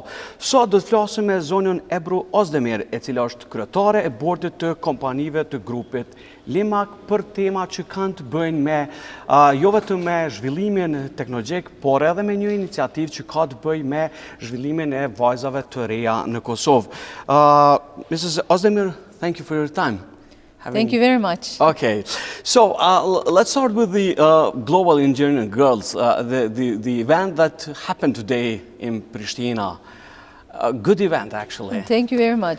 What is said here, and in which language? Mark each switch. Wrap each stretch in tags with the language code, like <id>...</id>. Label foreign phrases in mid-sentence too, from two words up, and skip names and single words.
<sq>Sot do të flasim me zonjën Ebru Ozdemir, e cila është kryetare e bordit të kompanive të grupit Limak për tema që kanë të bëjnë me jo vetëm me zhvillimin teknologjik, por edhe me një iniciativë që ka të bëjë me zhvillimin e vajzave të reja në Kosovë.</sq> <en>Mrs. Ozdemir, thank you for your time. Thank you very much. Okay, so let's start with the Global Engineering Girls, the event that happened today in Pristina. A good event, actually. Thank you very much.</en>